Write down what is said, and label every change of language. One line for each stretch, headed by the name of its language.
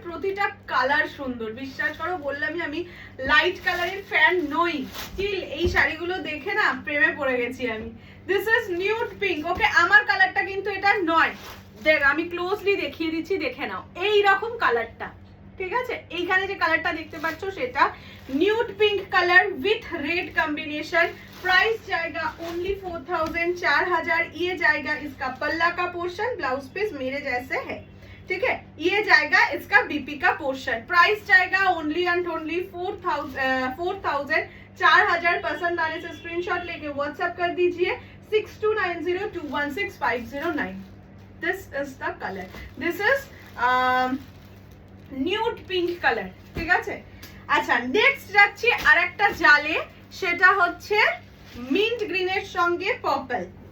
Bangla: প্রতিটা কালার সুন্দর, বিশ্বাস করো বললামই আমি লাইট কালারের ফ্যান নই, স্টিল এই শাড়িগুলো দেখে না প্রেমে পড়ে গেছি আমি।
English: This is nude pink, okay.
Bangla: আমার কালারটা কিন্তু এটা নয়, দেখ আমি ক্লোজলি দেখিয়ে দিচ্ছি, দেখে নাও এই রকম কালারটা, ঠিক আছে। এইখানে যে কালারটা দেখতে পাচ্ছ সেটা nude pink colour with red combination.
English: Price जाएगा only 4000।
Hindi: ये जाएगा इसका पल्ला का पोर्शन, ब्लाउज पीस मेरे जैसे है, ठीक है। ये जाएगा इसका बीपी का पोर्शन, प्राइस जाएगा ओनली एंड ओनली 4000। 4000 पसंद आने से स्क्रीनशॉट लेके व्हाट्सएप कर दीजिए 6290216509।
English: this is the colour, this is nude pink colour,
Bangla: ঠিক আছে। আচ্ছা, নেক্সট যাচ্ছি আরেকটা জালে, সেটা হচ্ছে মিন্ট গ্রিনের সঙ্গে পার্পল।